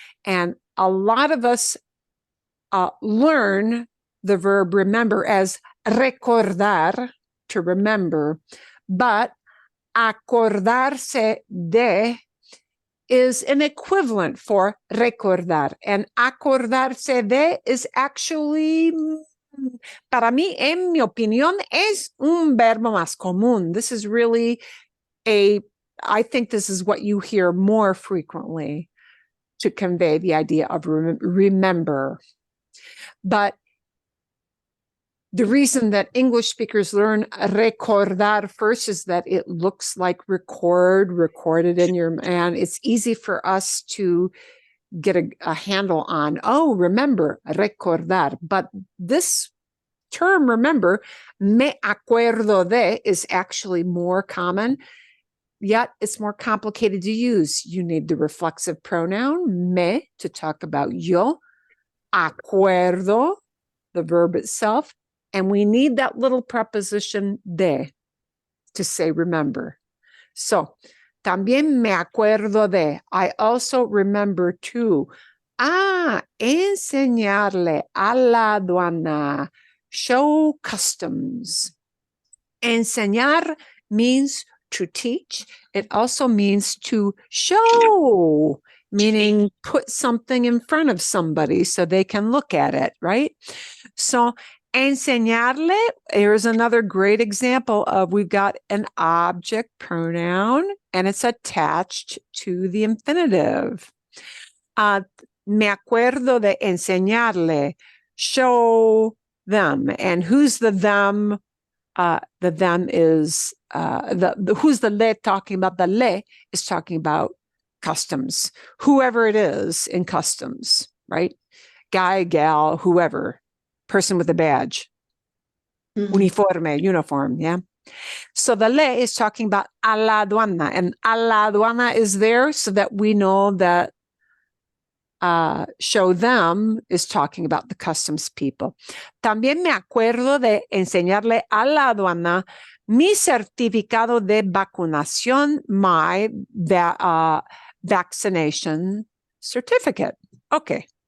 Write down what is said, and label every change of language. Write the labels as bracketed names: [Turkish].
[English] And a lot of us learn the verb remember as recordar, to remember, but acordarse de is an equivalent for recordar. [Spanish] And acordarse de [English] is actually, [Spanish] para mí, en mi opinión, es un verbo más común. [English] This is really I think this is what you hear more frequently to convey the idea of remember. But the reason that English speakers learn recordar first is that it looks like recorded in your, and it's easy for us to get a handle on, remember, recordar. But this term, remember, me acuerdo de, is actually more common, yet it's more complicated to use. You need the reflexive pronoun, me, to talk about yo, acuerdo, the verb itself, and we need that little preposition de to say remember. [Spanish] So, también me acuerdo de. [English] I also remember to. [Spanish] Enseñarle a la aduana. [English] Show customs. Enseñar means to teach. It also means to show, meaning put something in front of somebody so they can look at it, right? So, enseñarle, here's another great example of we've got an object pronoun and it's attached to the infinitive. [Spanish] Me acuerdo de enseñarle, [English] show them. And who's the them? The them is, who's the le talking about? The le is talking about customs, whoever it is in customs, right? Guy, gal, whoever. Person with a badge, uniform, yeah. So the le is talking about a la aduana, and a la aduana is there so that we know that show them is talking about the customs people. [Spanish] También me acuerdo de enseñarle a la aduana mi certificado de vacunación, [English] my vaccination certificate. [Spanish] Okay.